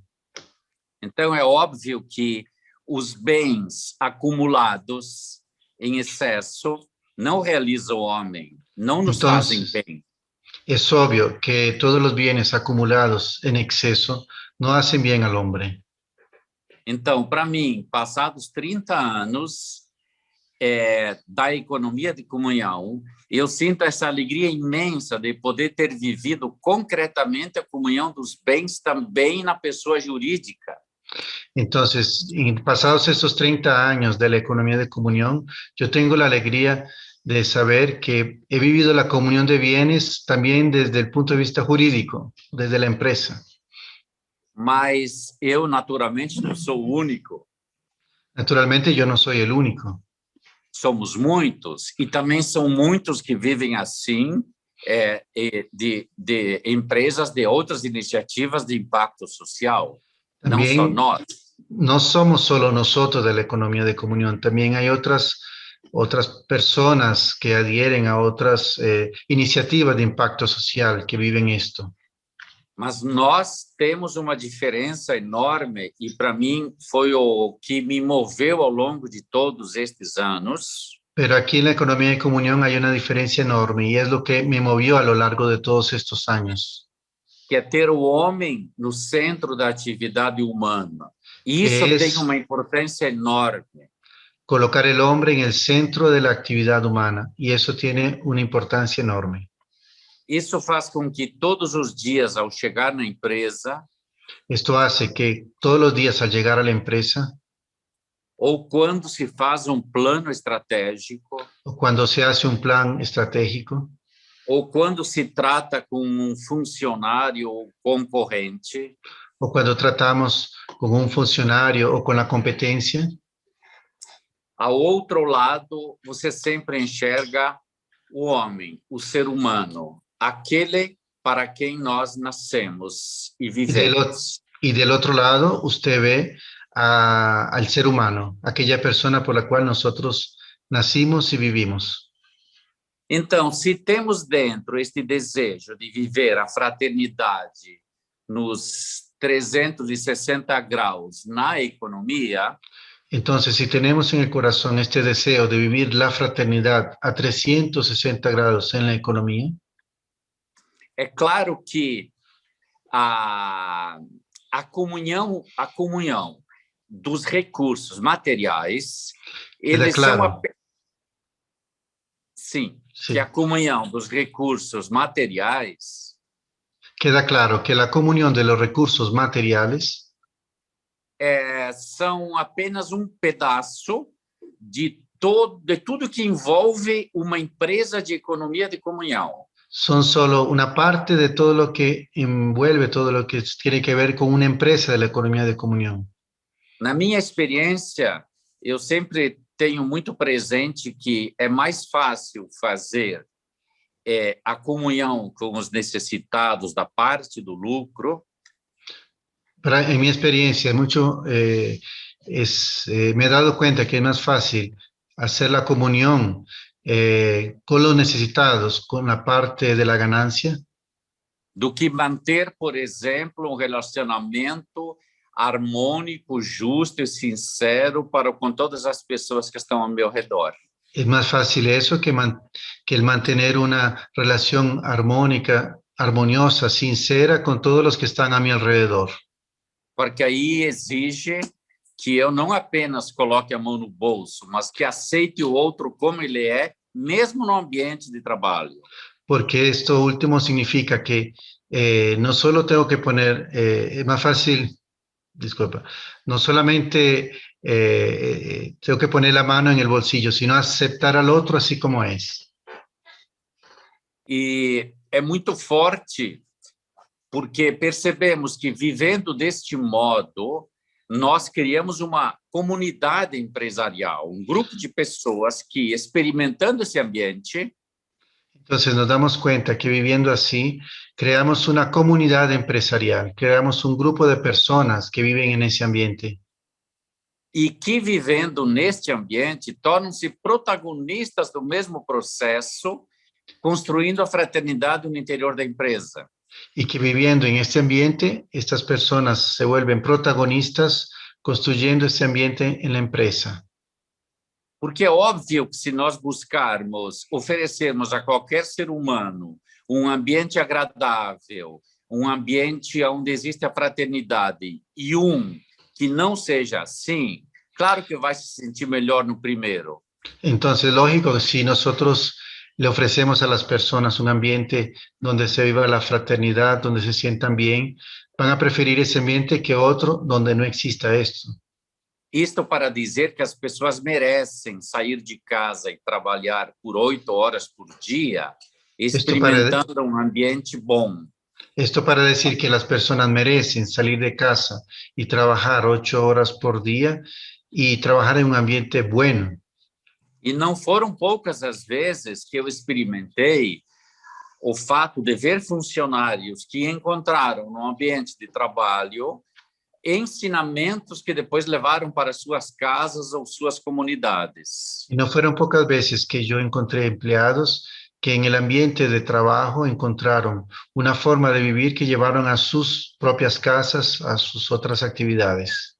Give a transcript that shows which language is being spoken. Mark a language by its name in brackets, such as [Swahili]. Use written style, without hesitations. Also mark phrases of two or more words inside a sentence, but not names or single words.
[Portuguese] Então, é óbvio que os bens acumulados em excesso não realizam o homem, não nos fazem bem. [Spanish] Es obvio que todos los bienes acumulados en exceso no hacen bien al hombre. [Portuguese] Então, para mim, passados 30 anos da economia de comunhão, eu sinto essa alegria imensa de poder ter vivido concretamente a comunhão dos bens também na pessoa jurídica. [Spanish] Entonces, pasados estos 30 años de la economía de comunión, yo tengo la alegría de saber que he vivido la comunión de bienes también desde el punto de vista jurídico, desde la empresa. [Portuguese] Mas eu, naturalmente, não sou o único. [Spanish] Naturalmente, yo no soy el único. [Portuguese] Somos muitos, e também são muitos que vivem assim, de empresas de outras iniciativas de impacto social. [Spanish] También, [Portuguese] não só nós. [Spanish] No somos solo nosotros de la economía de comunión, también hay otras personas que adhieren a otras iniciativas de impacto social que viven esto. [Portuguese] Mas nós temos uma diferença enorme e para mim foi o que me moveu ao longo de todos estes anos. [Spanish] Pero aquí en la economía de comunión hay una diferencia enorme y es lo que me movió a lo largo de todos estos años. [Portuguese] Que é ter o homem no centro da atividade humana. E isso Que tem [Spanish] es [Portuguese] uma importância enorme. [Spanish] colocar el hombre en el centro de la actividad humana y eso tiene una importancia enorme. [Portuguese] Isso faz com que todos os dias, ao chegar na empresa, [Spanish] Esto hace que todos los días al llegar a la empresa [Portuguese] ou quando se faz um plano estratégico, [Spanish] o cuando se hace un plan estratégico [Portuguese] ou quando se trata com um funcionário ou concorrente, [Spanish] o cuando tratamos con un funcionario o con la competencia, [Portuguese] ao outro lado, você sempre enxerga o homem, o ser humano, aquele para quem nós nascemos e vivemos. [Spanish] y del otro lado usted ve al ser humano, aquella persona por la cual nosotros nacimos y vivimos. [Portuguese] Então, se temos dentro este desejo de viver a fraternidade nos 360 graus na economia, [Spanish] Entonces, si tenemos en el corazón este deseo de vivir la fraternidad a 360 grados en la economía, [Portuguese] é claro que a comunhão dos recursos materiais, eles [Spanish] claro. [Portuguese] Sim, [Spanish] Sí. [Portuguese] que a comunhão dos recursos materiais [Spanish] Queda claro que la comunión de los recursos materiales [Portuguese] são apenas um pedaço de tudo que envolve uma empresa de economia de comunhão. [Spanish] son solo una parte de todo lo que envuelve, todo lo que tiene que ver con una empresa de la economía de comunión. [Portuguese] Na minha experiência, eu sempre tenho muito presente que é mais fácil fazer a comunhão com os necessitados da parte do lucro. [Spanish] En mi experiencia, me he dado cuenta que es más fácil hacer la comunión con los necesitados, con la parte de la ganancia, [Portuguese] do que manter, por exemplo, um relacionamento harmônico, justo e sincero com todas as pessoas que estão ao meu redor. [Spanish] Es más fácil eso que el mantener una relación armónica, armoniosa, sincera con todos los que están a mi alrededor. [Portuguese] Porque aí exige que eu não apenas coloque a mão no bolso, mas que aceite o outro como ele é, mesmo no ambiente de trabalho. [Spanish] Porque esto último significa que no solo tengo que poner, es más fácil, disculpa, no solamente tengo que poner la mano en el bolsillo, sino aceptar al otro así como es. [Portuguese] E é muito forte, porque percebemos que vivendo deste modo, nós criamos uma comunidade empresarial, um grupo de pessoas que, experimentando esse ambiente, [Spanish] entonces nos damos cuenta que viviendo así, creamos una comunidad empresarial, creamos un grupo de personas que viven en ese ambiente. [Portuguese] E que vivendo neste ambiente, tornam-se protagonistas do mesmo processo, construindo a fraternidade no interior da empresa. [Spanish] Y que viviendo en este ambiente, estas personas se vuelven protagonistas construyendo este ambiente en la empresa. [Portuguese] Porque é óbvio que se nós buscarmos, oferecermos a qualquer ser humano um ambiente agradável, um ambiente onde existe a fraternidade e que não seja assim, claro que vai se sentir melhor no primeiro. [Spanish] Entonces, lógico que si nosotros le ofrecemos a las personas un ambiente donde se viva la fraternidad, donde se sientan bien, van a preferir ese ambiente que otro donde no exista esto. [Portuguese] Isto para dizer que as pessoas merecem sair de casa e trabalhar por 8 horas por dia, experimentando um ambiente bom. [Spanish] Esto para decir que las personas merecen salir de casa y trabajar 8 horas por día y trabajar en un ambiente bueno. [Portuguese] E não foram poucas as vezes que eu experimentei o fato de ver funcionários que encontraram no ambiente de trabalho ensinamentos que depois levaram para suas casas ou suas comunidades. [Spanish] Y no fueron pocas veces que yo encontré empleados que en el ambiente de trabajo encontraron una forma de vivir que llevaron a sus propias casas, a sus otras actividades.